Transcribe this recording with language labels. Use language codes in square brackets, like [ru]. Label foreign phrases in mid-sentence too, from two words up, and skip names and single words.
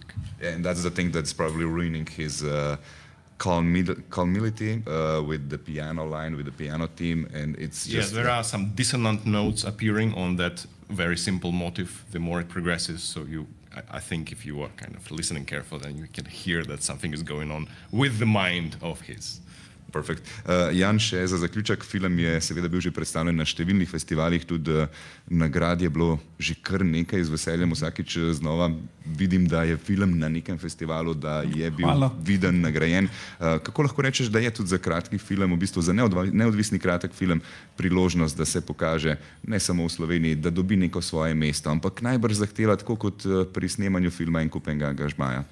[en] Yeah, and that's the thing that's probably ruining his calmility with the piano line, with the piano theme, and it's just... Yes, there are some dissonant notes appearing on that very simple motif the more it progresses, so I think if you are kind of listening carefully, then you can hear that something is going on with the mind of his. [sl] Perfekt. Jan, še za zaključek, film je seveda bil že predstavljen na številnih festivalih, tudi nagrad je bilo že kar nekaj, z veseljem vsakič znova vidim, da je film na nekem festivalu, da je bil viden, nagrajen. Kako lahko rečeš, da je tudi za kratki film, v bistvu za neodvisni kratek film, priložnost, da se pokaže ne samo v Sloveniji, da dobi neko svoje mesto, ampak najbrž zahteva tako kot pri snemanju filma en kup enega angažmaja?